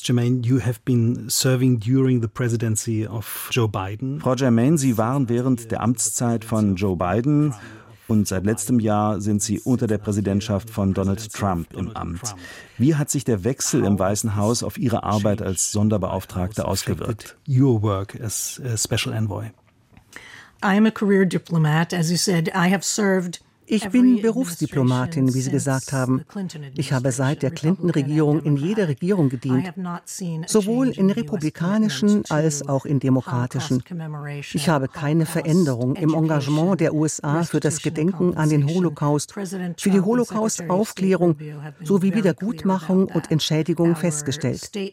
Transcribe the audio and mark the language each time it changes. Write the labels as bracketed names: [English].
[English] Germain, you have been serving during the presidency of Joe Biden. [German] Frau Germain, Sie waren während der Amtszeit von Joe Biden. Und seit letztem Jahr sind Sie unter der Präsidentschaft von Donald Trump im Amt. Wie hat sich der Wechsel im Weißen Haus auf Ihre Arbeit als Sonderbeauftragte ausgewirkt? [English] Your work as a special envoy. I am a career diplomat, as you said. I have served. [German] Ich bin Berufsdiplomatin, wie Sie gesagt haben. Ich habe seit der Clinton-Regierung in jeder Regierung gedient, sowohl in republikanischen als auch in demokratischen. Ich habe keine Veränderung im Engagement der USA für das Gedenken an den Holocaust, für die Holocaust-Aufklärung sowie Wiedergutmachung und Entschädigung festgestellt.